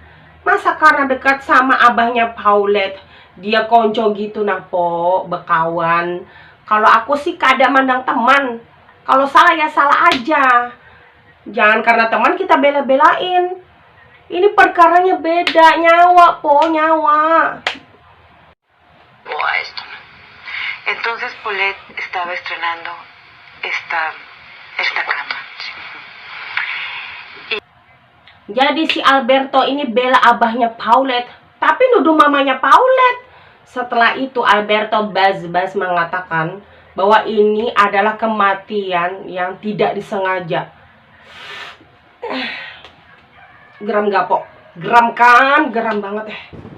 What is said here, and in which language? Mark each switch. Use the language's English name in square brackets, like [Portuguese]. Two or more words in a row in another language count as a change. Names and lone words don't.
[Indonesian] Masa karena dekat sama abahnya Paulette, dia konco gitu nah po, bekawan. Kalau aku sih kada mandang teman. Kalau salah ya salah aja. Jangan karena teman kita bela-belain. Ini perkaranya beda, nyawa po, nyawa. [Spanish] O a esto. Entonces Paulette estaba estrenando esta cama. [Indonesian] Jadi si Alberto ini bela abahnya Paulette, tapi nuduh mamanya Paulette. Setelah itu Alberto bas-bas mengatakan bahwa ini adalah kematian yang tidak disengaja. Geram gak po? Geram kan? Geram banget ya.